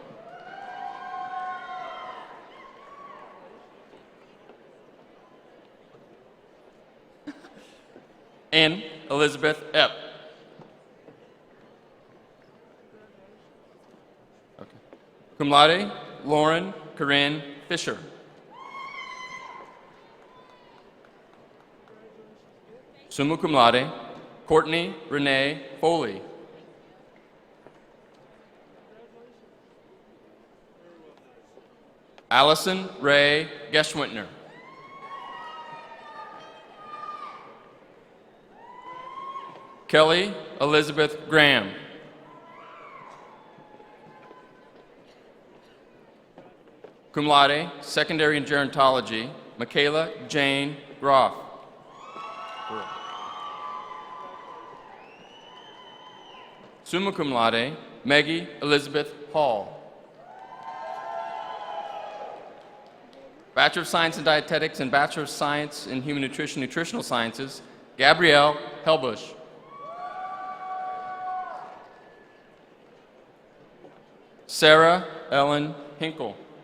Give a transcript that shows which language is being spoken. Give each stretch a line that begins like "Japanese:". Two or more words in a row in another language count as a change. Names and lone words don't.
English: Ann Elizabeth Epp. Okay.
Latin: Cum laude,
English: Lauren Corinne Fisher.
Latin: Summa cum laude,
English: Courtney Renee Foley. Allison Ray Geschwintner. Kelly Elizabeth Graham.
Latin: Cum laude,
English: secondary in gerontology, Michaela Jane Groff.
Latin: Summa cum laude,
English: Maggie Elizabeth Hall. Bachelor of Science in Dietetics and Bachelor of Science in Human Nutrition, Nutritional Sciences, Gabrielle Helbush. Sarah Ellen Hinkle.